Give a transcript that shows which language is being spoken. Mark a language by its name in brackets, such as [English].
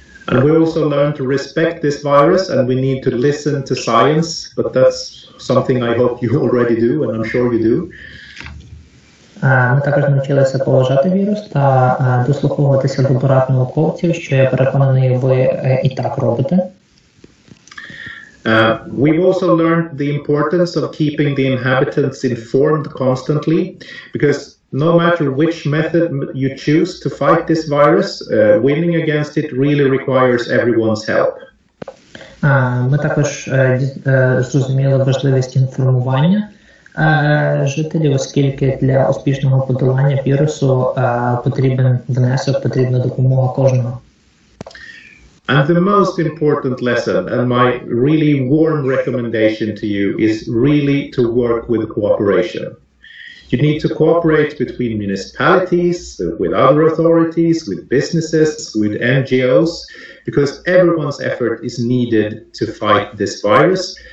[English] And we also learned to respect this virus, and we need to listen to science, but that's something I hope you already do, and I'm sure you do. [Ukrainian] Ми також навчилися поважати вірус та дослуховуватися до порад науковців, що я переконаний, ви і так робите. [English] We've also learned the importance of keeping the inhabitants informed constantly, because no matter which method you choose to fight this virus, winning against it really requires everyone's help. [Ukrainian] Ми також зрозуміли важливість інформування жителів, оскільки для успішного подолання вірусу потрібен внесок, потрібна допомога кожного. [English] And the most important lesson, and my really warm recommendation to you, is really to work with cooperation. You need to cooperate between municipalities, with other authorities, with businesses, with NGOs, because everyone's effort is needed to fight this virus.